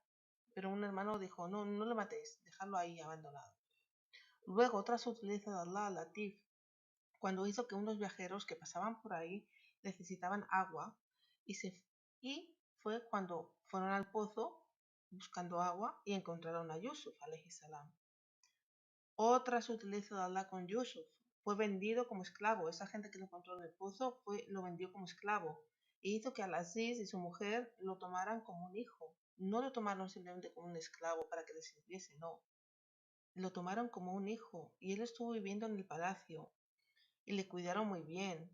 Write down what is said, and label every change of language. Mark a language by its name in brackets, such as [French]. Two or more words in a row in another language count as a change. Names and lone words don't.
[Spanish] Pero un hermano dijo, no, no le matéis, dejadlo ahí abandonado. Luego, otra sutileza de Allah, Latif, cuando hizo que unos viajeros que pasaban por ahí necesitaban agua y fue cuando fueron al pozo buscando agua y encontraron a Yusuf, [Arabic] عليه السلام. [Spanish] Otra sutileza de Allah con Yusuf, fue vendido como esclavo. Esa gente que lo encontró en el pozo lo vendió como esclavo e hizo que Al-Aziz y su mujer lo tomaran como un hijo. No lo tomaron simplemente como un esclavo para que les sirviese, no. Lo tomaron como un hijo y él estuvo viviendo en el palacio y le cuidaron muy bien.